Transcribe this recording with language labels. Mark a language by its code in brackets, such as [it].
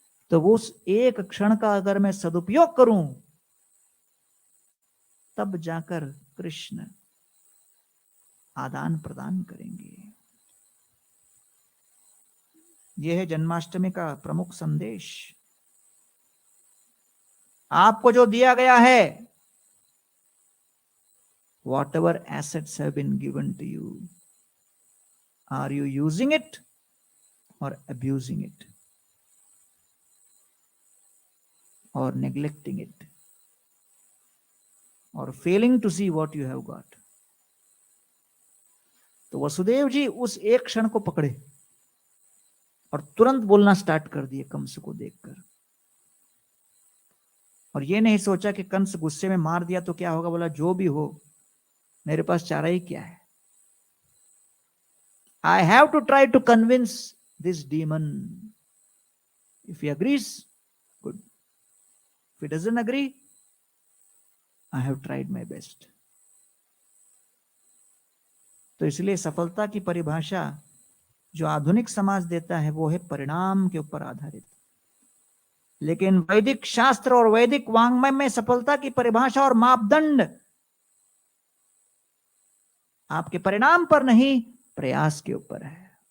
[hi] तो उस एक क्षण का अगर मैं सदुपयोग करूं, तब जाकर कृष्ण आदान प्रदान करेंगे। यह है जन्माष्टमी का प्रमुख संदेश। आपको जो दिया गया है, [en] whatever assets have been given to you, are you using it or abusing it or neglecting it or failing to see what you have got? [hi] तो वसुदेव जी उस एक क्षण को पकड़े और तुरंत बोलना स्टार्ट कर दिए कंस को देखकर। और ये नहीं सोचा कि कंस गुस्से में मार दिया तो क्या होगा, बोला जो भी हो मेरे पास चारा ही क्या है। [en] I have to try to convince this demon. If he agrees, good. If he doesn't agree, I have tried my best. [hi] तो इसलिए सफलता की परिभाषा जो आधुनिक समाज देता है वो है परिणाम के ऊपर आधारित। लेकिन वैदिक शास्त्र और वैदिक वांग्मय में सफलता की परिभाषा और मापदंड आपके परिणाम पर नहीं, प्रयास के ऊपर है।